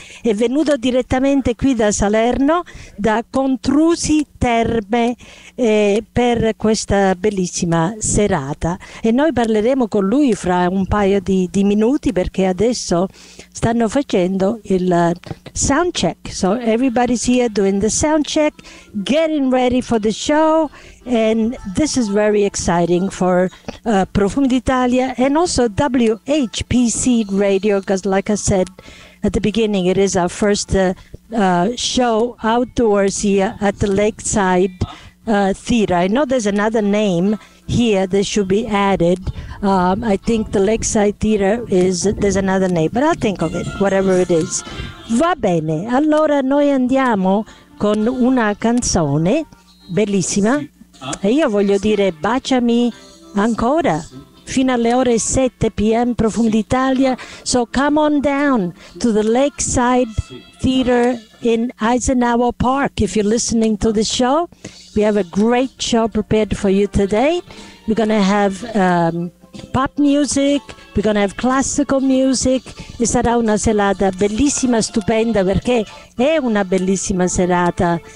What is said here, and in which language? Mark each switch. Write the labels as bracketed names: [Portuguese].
[Italian] È venuto direttamente qui da Salerno, da Contrusi Terme, per questa bellissima serata, e noi parleremo con lui fra un paio di minuti, perché adesso stanno facendo il sound check. [English] So everybody's here doing the sound check, getting ready for the show, and this is very exciting for Profumi d'Italia and also WHPC Radio, because like I said at the beginning, it is our first show outdoors here at the Lakeside Theater. I know there's another name here that should be added. I think the Lakeside Theater is, there's another name, but I'll think of it, whatever it is. [Italian] Va bene, allora noi andiamo con una canzone bellissima. E io voglio dire baciami ancora. Fino alle ore 7 p.m. [English] Profumi d'Italia. So come on down to the Lakeside Theater in Eisenhower Park. If you're listening to the show, we have a great show prepared for you today. We're going to have pop music, we're going to have classical music. [Italian] E sarà una serata bellissima, stupenda, perché è una bellissima serata.